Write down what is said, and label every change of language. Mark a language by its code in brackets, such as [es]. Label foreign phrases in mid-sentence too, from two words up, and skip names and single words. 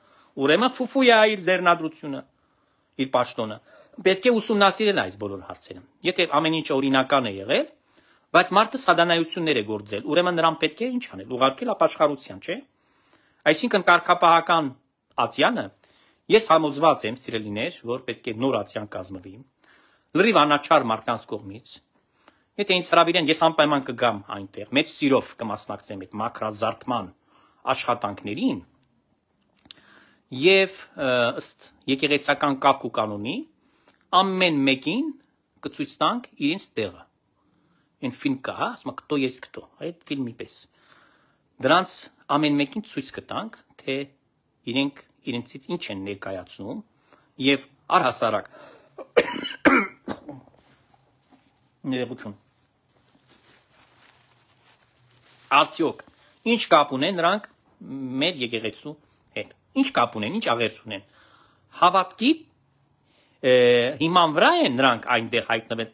[hy] ուրեմն ֆուֆու է իր ձեռնադրությունը, իր պաշտոնը։ Պետք է ուսումնասիրել այս բոլոր հարցերը։ Եթե ամեն ինչ օրինական է եղել, բայց մարդը սադանայություններ է գործել, ուրեմն նրան պետք է ինչ անել, ուղարկել ապաշխարության, չէ՞։ Այսինքն կարգապահական ատյանը ես համոզված եմ, սիրելիներ, որ պետք է նոր ատյան կազմվի, լրիվ անաչառ մարդկանց կողմից։ Եթե ինձ հրավիրեն, ես անպայման կգամ այնտեղ, մեծ սիրով կմասնակցեմ այդ մակրազարդման աշխատանքներին եւ ըստ եկեղեցական կապ ու կանոնի ամեն մեկին կցույց տանք իրենց տեղը։ Այն ֆիլմ կա, ասում է [ru] «Кто есть кто», [hy] այդ ֆիլմի պես։ Դրանց ամեն մեկին ցույց կտանք, թե իրենք իրենցից ինչ են ներկայացնում եւ առհասարակ ներողություն արդյոք ինչ կապ ունեն նրանք մեր եկեղեցու հետ, ինչ կապ ունեն, ինչ աղերս ունեն, հավատքի հիման վրա են նրանք այնտեղ հայտնվել,